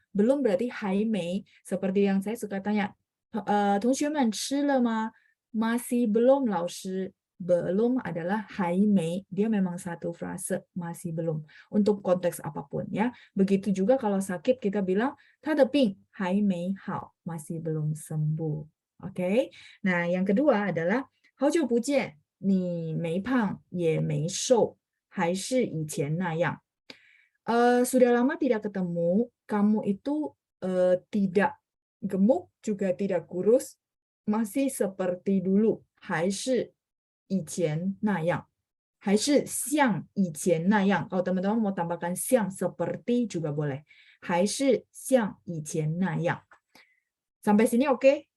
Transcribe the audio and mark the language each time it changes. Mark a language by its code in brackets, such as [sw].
[id] Belum berarti hai mei. Seperti yang saya suka tanya, [zh] 同学们吃了吗? [id] Masih belum, [zh] 老师. [id] Belum adalah hai mei. Dia memang satu frase, masih belum. Untuk konteks apapun ya. Begitu juga kalau sakit kita bilang [zh] 他的病还没好, [id] masih belum sembuh. Oke. Nah, yang kedua adalah [zh] 好久不见,你没胖也没瘦,还是以前那样. [id] Sudah lama tidak ketemu, kamu itu tidak gemuk juga tidak kurus, masih seperti dulu. [zh] 还是以前那样.还是像以前那样. [id] Kalau teman-teman mau tambahkan 像 seperti juga boleh. [zh] 还是像以前那样. [id] Sampai sini oke?